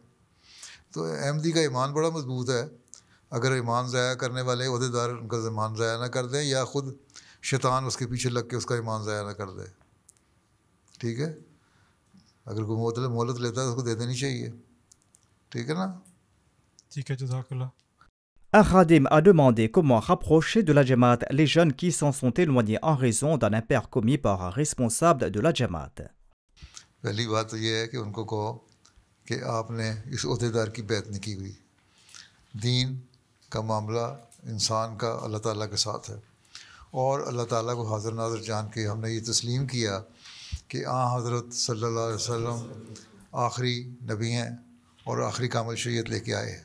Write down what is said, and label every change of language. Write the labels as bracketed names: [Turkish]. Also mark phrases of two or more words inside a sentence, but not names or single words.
[Urdu] تو احمدی کا ایمان بڑا مضبوط ہے. اگر ایمان ضائع کرنے والے عہدے دار ان کا ایمان ضائع نہ کر دیں یا خود شیطان اس کے پیچھے لگ کے اس کا ایمان ضائع نہ کر دے. ٹھیک ہے، اگر کوئی مہلت لیتا ہے تو اس کو دے دینی چاہیے. ٹھیک ہے نا. ٹھیک ہے، [Arabic] جزاک اللہ. [French] Un khadim a demandé comment rapprocher de la Jamaat les jeunes qui s'en sont éloignés en raison d'un impair commis par un responsable de la Jamaat. [Urdu] پہلی بات تو یہ ہے کہ ان کو کہو کہ آپ نے اس عہدے دار کی بیعت نہیں کی ہوئی. دین کا معاملہ انسان کا اللہ تعالیٰ کے ساتھ ہے، اور اللہ تعالیٰ کو حاضر ناظر جان کے ہم نے یہ تسلیم کیا کہ حضرت [Arabic] صلی اللہ علیہ وسلم [Urdu] آخری نبی ہیں اور آخری کامل شریعت لے کے آئے ہیں.